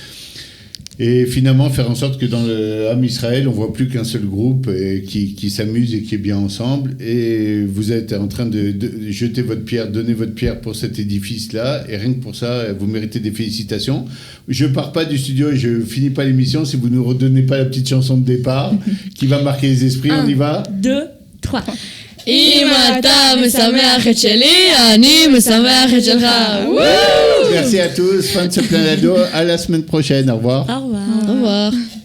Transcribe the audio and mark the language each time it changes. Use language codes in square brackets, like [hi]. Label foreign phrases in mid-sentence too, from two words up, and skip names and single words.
[fr] Et finalement, faire en sorte que dans le [he] עם ישראל, [fr] on ne voit plus qu'un seul groupe qui s'amuse et qui est bien ensemble. Et vous êtes en train de jeter votre pierre, donner votre pierre pour cet édifice-là. Et rien que pour ça, vous méritez des félicitations. Je ne pars pas du studio et je ne finis pas l'émission si vous ne nous redonnez pas la petite chanson de départ qui va marquer les esprits. On y va? 2, 3. [he] אם אתה משמח את שלי, אני משמח את שלך. [fr] Merci à tous. Fin de ce plein d'ado. À la semaine prochaine. Au revoir. Au revoir. Au revoir.